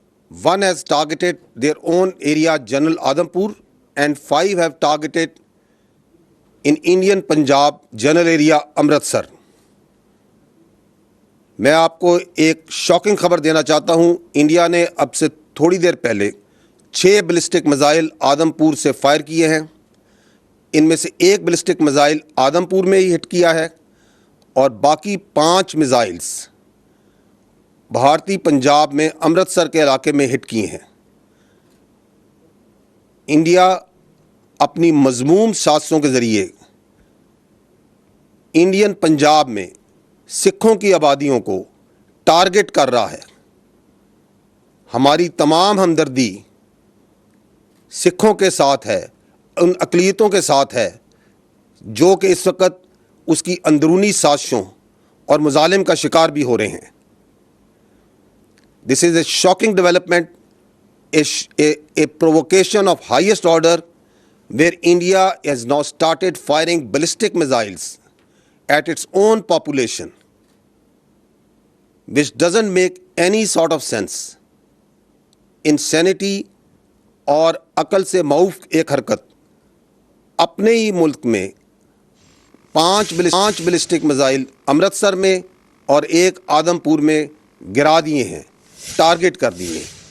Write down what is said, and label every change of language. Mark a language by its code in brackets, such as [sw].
[en] One has targeted their own area, General Adampur, and 5 have targeted in Indian Punjab, General area, Amritsar. [ur] میں آپ کو ایک shocking خبر دینا چاہتا ہوں. انڈیا نے اب سے تھوڑی دیر پہلے 6 بلسٹک میزائل آدمپور سے فائر کیے ہیں. ان میں سے ایک بلسٹک میزائل آدمپور میں ہی ہٹ کیا ہے اور باقی 5 میزائلز بھارتی پنجاب میں امرتسر کے علاقے میں ہٹ کیے ہیں. انڈیا اپنی مذموم سازشوں کے ذریعے انڈین پنجاب میں سکھوں کی آبادیوں کو ٹارگٹ کر رہا ہے. ہماری تمام ہمدردی سکھوں کے ساتھ ہے, ان اقلیتوں کے ساتھ ہے جو کہ اس وقت اس کی اندرونی سازشوں اور مظالم کا شکار بھی ہو رہے ہیں. [en] This is a shocking development, a provocation of highest order, where India has now started firing ballistic missiles at its own population, which doesn't make any sort of sense. [ur] Insanity اور عقل سے معوف ایک حرکت. اپنے ہی ملک میں 5 بلسٹک میزائل امرتسر میں اور ایک آدمپور میں گرا دیے ہیں, ٹارگٹ کر دیے.